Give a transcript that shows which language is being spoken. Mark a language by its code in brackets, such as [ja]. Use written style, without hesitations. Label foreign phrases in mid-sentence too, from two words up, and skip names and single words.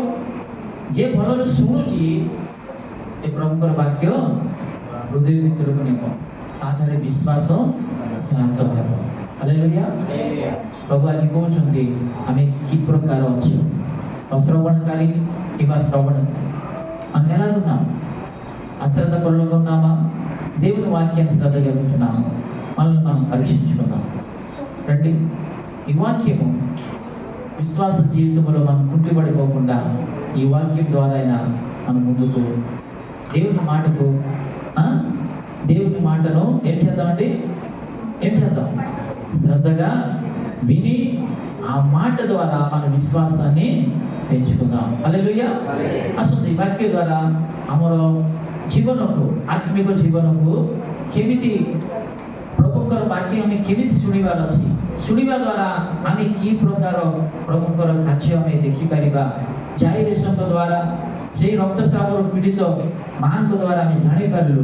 [or] ଯିଏ ଭଲରେ ଶୁଣୁଛି, ସେ ପ୍ରଭୁଙ୍କର ବାକ୍ୟ ହୃଦୟ ଭିତରକୁ ନେବ, ତା ଦେହରେ ବିଶ୍ୱାସ ଜାତ ହେବ। ହାଲେଲୁୟା। ପ୍ରଭୁ ଆଜି କହୁଛନ୍ତି, ଆମେ କି ପ୍ରକାର ଅଛୁ, ଅଶ୍ରବଣକାରୀ କିମ୍ବା ଶ୍ରବଣକାରୀ? [te] మనం ఎలా ఉన్నాం? అశ్రద్ధ పరులుగా ఉన్నామా? దేవుని వాక్యాన్ని శ్రద్ధగా వింటున్నామా? మనల్ని మనం పరీక్షించుకుందాం రండి। ఈ వాక్యము విశ్వాస జీవితంలో మనం కుంటిపడిపోకుండా ఈ వాక్యం ద్వారా అయినా మనం ముందుకు దేవుని మాటను ఏం చేద్దామండి? ఏం చేద్దాం? శ్రద్ధగా విని ఆ మాట ద్వారా మన విశ్వాసాన్ని పెంచుకుందాం। హల్లెలూయా। [or] ଆସନ୍ତୁ ବାକ୍ୟ ଦ୍ୱାରା ଆମର ଜୀବନକୁ, ଆତ୍ମିକ ଜୀବନକୁ କେମିତି ପ୍ରଭୁଙ୍କର ବାକ୍ୟ ଆମେ କେମିତି ଶୁଣିବାର ଅଛି, ଶୁଣିବା ଦ୍ୱାରା ଆମେ କି ପ୍ରକାର ପ୍ରଭୁଙ୍କର କାର୍ଯ୍ୟ ଆମେ ଦେଖିପାରିବା। ଜାଇରେସଙ୍କ ଦ୍ୱାରା, ସେଇ ରକ୍ତସ୍ରାବରୁ ପୀଡ଼ିତ ମାଙ୍କ ଦ୍ୱାରା ଆମେ ଜାଣିପାରିଲୁ।